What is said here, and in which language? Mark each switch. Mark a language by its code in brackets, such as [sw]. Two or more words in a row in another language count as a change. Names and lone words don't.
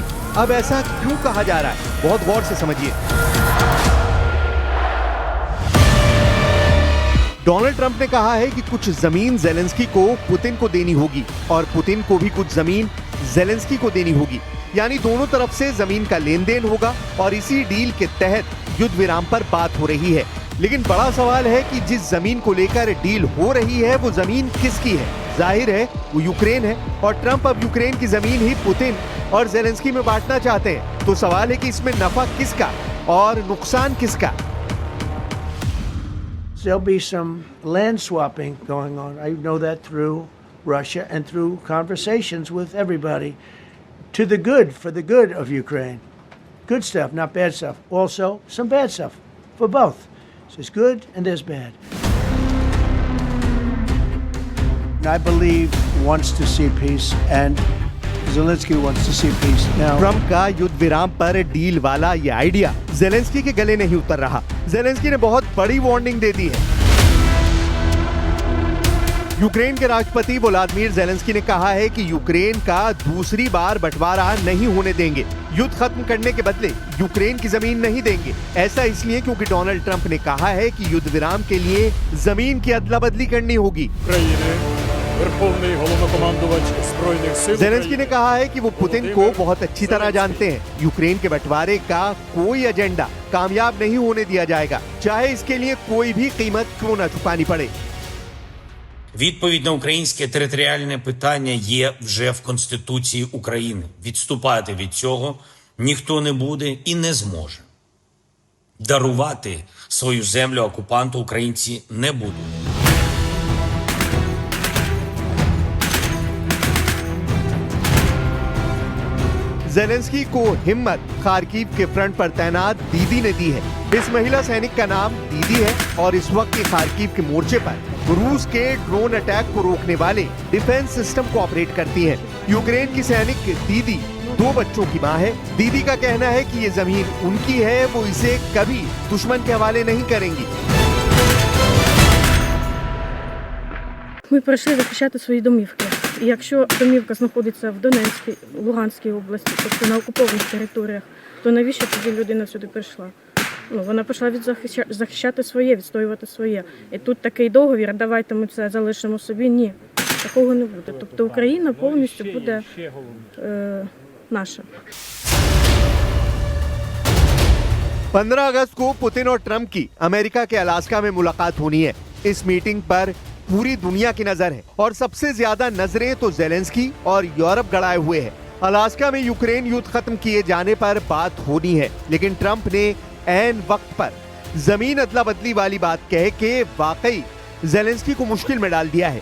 [hi] अब ऐसा क्यों कहा जा रहा है, बहुत गौर से समझिए। डोनाल्ड ट्रंप ने कहा है कि कुछ जमीन ज़ेलेंस्की को पुतिन को देनी होगी और पुतिन को भी कुछ जमीन ज़ेलेंस्की को देनी होगी, यानी दोनों तरफ से जमीन का लेन देन होगा और इसी डील के तहत युद्ध विराम पर बात हो रही है। लेकिन बड़ा सवाल है कि जिस जमीन को लेकर डील हो रही है वो जमीन किसकी है। जाहिर है वो यूक्रेन है और ट्रंप अब यूक्रेन की जमीन ही पुतिन और ज़ेलेंस्की में बांटना चाहते हैं। तो सवाल है कि इसमें नफा किसका और नुकसान किसका। [en] There'll be some land swapping going on. I know that through Russia and through conversations with everybody. To the good, for the good of Ukraine. Good stuff, not bad stuff. Also, some bad stuff for both. So there's good and there's bad. I believe he wants to see peace and Zelensky wants to see peace. Now, [hi] ट्रंप का युद्ध विराम पर डील वाला ये आइडिया ज़ेलेंस्की के गले नहीं उतर रहा। ज़ेलेंस्की ने बहुत बड़ी वार्निंग दे दी है। यूक्रेन के राष्ट्रपति व्लादिमीर ज़ेलेंस्की ने कहा है कि यूक्रेन का दूसरी बार बंटवारा नहीं होने देंगे। युद्ध खत्म करने के बदले यूक्रेन की जमीन नहीं देंगे। ऐसा इसलिए क्योंकि डोनाल्ड ट्रंप ने कहा है कि युद्ध विराम के लिए जमीन की अदला बदली करनी होगी। ज़ेलेंस्की ने कहा है कि वो पुतिन को बहुत अच्छी तरह जानते हैं। यूक्रेन के बंटवारे का कोई एजेंडा कामयाब नहीं होने दिया जाएगा, चाहे इसके लिए कोई भी कीमत क्यों न चुकानी पड़े। [uk] Відповідь на українське територіальне питання є вже в Конституції України. Відступати від цього ніхто не буде і не зможе. Дарувати свою землю окупанту українці не будуть. [hi] ज़ेलेंस्की को हिम्मत खार्किव के फ्रंट पर तैनात दीदी ने दी है। इस महिला सैनिक का नाम दीदी है और इस वक्त की खार्किव के मोर्चे पर रूस के [en] drone attack [hi] को रोकने वाले [en] defence system [hi] को ऑपरेट करती है। यूक्रेन की सैनिक दीदी 2 बच्चों की मां है। दीदी का कहना है कि ये जमीन उनकी है, वो इसे कभी दुश्मन के हवाले नहीं करेंगी। [uk] Ми прийшли захищати свої домівки. І якщо домівка знаходиться в Донецькій, Луганській області, тобто на окупованих територіях, то навіщо тоді людина сюди прийшла? Вона прийшла захищати своє, відстоювати своє. І тут такий договір, давайте ми це залишимо собі. Ні, такого не буде. Тобто Україна повністю буде наша. [hi] 15 अगस्त को पुतिन और ट्रंप की अमेरिका के अलास्का में मुलाकात होनी है। इस मीटिंग पर पूरी दुनिया की नजर है और सबसे ज्यादा नजरें तो ज़ेलेंस्की और यूरोप गड़ाए हुए हैं। अलास्का में यूक्रेन युद्ध खत्म किए जाने पर बात होनी है, लेकिन ट्रंप ने ऐन वक्त पर जमीन अदला बदली वाली बात कह के वाकई ज़ेलेंस्की को मुश्किल में डाल दिया है।